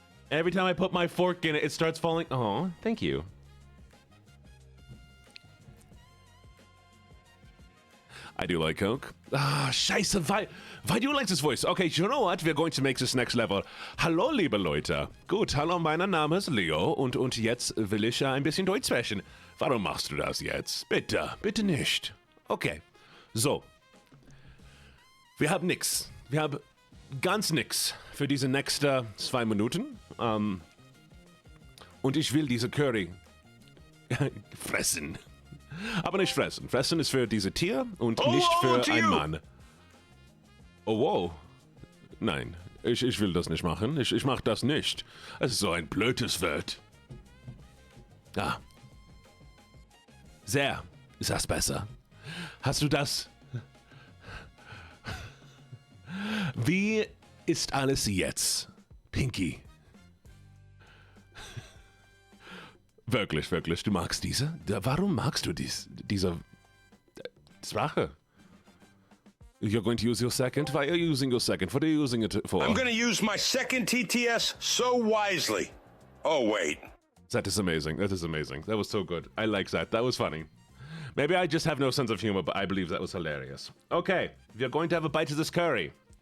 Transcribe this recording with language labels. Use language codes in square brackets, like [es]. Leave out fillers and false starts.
[en] Every time I put my fork in it, it starts falling. Oh, thank you. I do like Coke. Scheiße, why do you like this voice? Okay, you know what? We're going to make this next level. [de] Hallo, liebe Leute. Gut, hallo, mein Name ist Leo und jetzt will ich ein bisschen Deutsch sprechen. Warum machst du das jetzt? Bitte nicht. Okay, so. Wir haben nix. Wir haben ganz nix für diese nächsten 2 Minuten. Und ich will diese Curry fressen. Aber nicht fressen. Fressen ist für diese Tier und nicht für einen Mann. Oh, wow. Nein, ich will das nicht machen. Ich mach das nicht. Es ist so ein blödes Wort. Ah. Sehr ist das besser. Hast du das? Wie ist alles jetzt, Pinky? Wirklich, du magst diese? Warum magst du diese Sprache? [en] You're going to use your second? Why are you using your second? What are you using it for? I'm going to use my second TTS so wisely. Oh, wait. That is amazing. That is amazing. That was so good. I like that. That was funny. Maybe I just have no sense of humor, but I believe that was hilarious. Okay, we're going to have a bite of this curry.